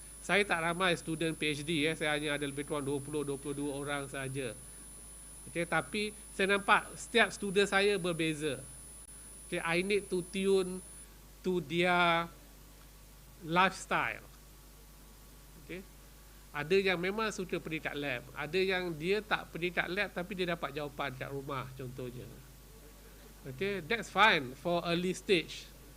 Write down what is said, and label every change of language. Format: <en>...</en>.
<ms>Saya tak ramai student PhD, saya hanya ada lebih kurang 20-22 orang saja. Okay, tapi saya nampak setiap student saya berbeza.</ms> <en>Okay, I need to tune to their lifestyle. Okay.</en> <ms>Ada yang memang suka pergi kat lab, ada yang dia tak pergi kat lab tapi dia dapat jawapan kat rumah contohnya.</ms> <en>Okay, that's fine for early stage.</en>